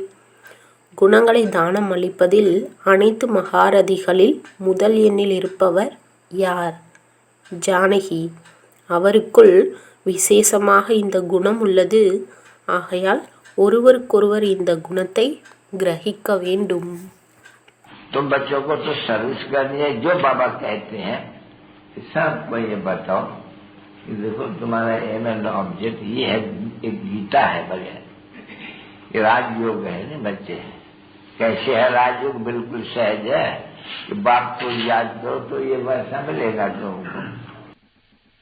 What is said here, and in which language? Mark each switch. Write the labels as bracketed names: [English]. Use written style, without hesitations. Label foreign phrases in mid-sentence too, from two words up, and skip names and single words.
[Tamil] குணங்களை தானம் அளிப்பதில் அனைத்து மகாரதிகளில் முதல் எண்ணில் இருப்பவர் யார்? ஜானகி. அவருக்குள் விசேஷமாக இந்த குணம் உள்ளது. ஆகையால் ஒருவருக்கொருவர் இந்த குணத்தை கிரகிக்க வேண்டும். [Hindi] तुम बच्चों को तो सर्विस करनी है, जो बाबा कहते हैं सबको ये बताओ कि देखो तुम्हारा [English] aim and object [Hindi] ये है, एक गीता है बगैर, ये राजयोग है ना बच्चे। कैसे है राजयोग? बिल्कुल सहज है कि बाप को याद करो तो ये वैसा मिलेगा तुमको।